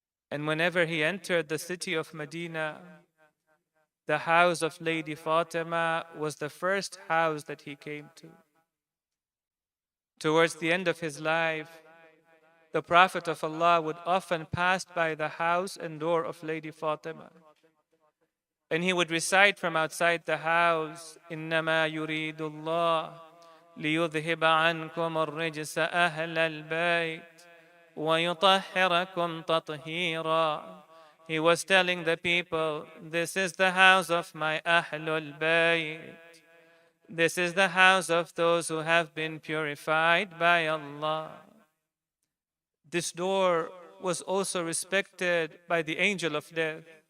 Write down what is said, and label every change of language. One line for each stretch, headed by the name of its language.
English: And whenever he entered the city of Medina, the house of Lady Fatima was the first house that he came to. Towards the end of his life, the Prophet of Allah would often pass by the house and door of Lady Fatima. And he would recite from outside the house,
Arabic: إِنَّمَا يُرِيدُ اللَّهُ لِيُذْهِبَ عَنْكُمُ الرِّجْسَ أَهْلَ الْبَيْتِ وَيُطَهِّرَكُمْ تَطْهِيرًا.
English: He was telling the people, this is the house of my Ahlul Bayt. This is the house of those who have been purified by Allah. This door was also respected by the angel of death.